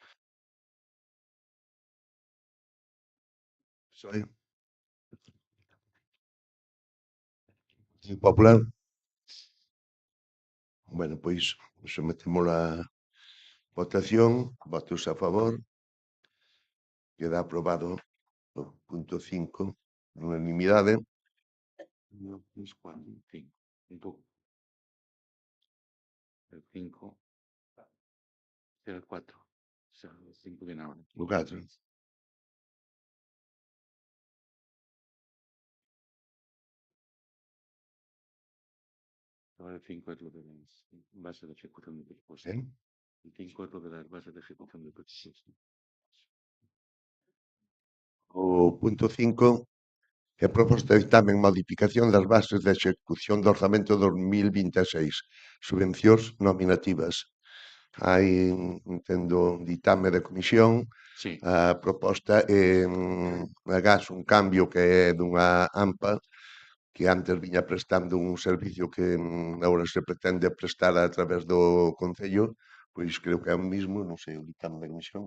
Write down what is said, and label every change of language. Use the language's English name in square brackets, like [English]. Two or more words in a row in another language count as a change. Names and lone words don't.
[Spanish] Soy Popular. [Galician] Bueno, pois sometemos a votación, votos a favor, queda aprobado o punto 5, unanimidade. 1, 2, 4, 5. [Spanish] El 5 será el 4. O sea, el 5 viene ahora. [Galician] O 4. [Spanish] Ahora el 5 es lo de las bases de ejecución de presupuesto. ¿Eh? El 5 es lo de las bases de ejecución de presupuesto. [Galician] O punto 5 é proposta de dictamen modificación das bases de execución do Orzamento 2026, subvencións nominativas. Hai, entendo, un ditame de comisión, Sí, a proposta é agás un cambio que é dunha AMPA que antes viña prestando un servicio que agora se pretende prestar a través do Concello, pois creo que é o mismo, non sei, o ditame da comisión.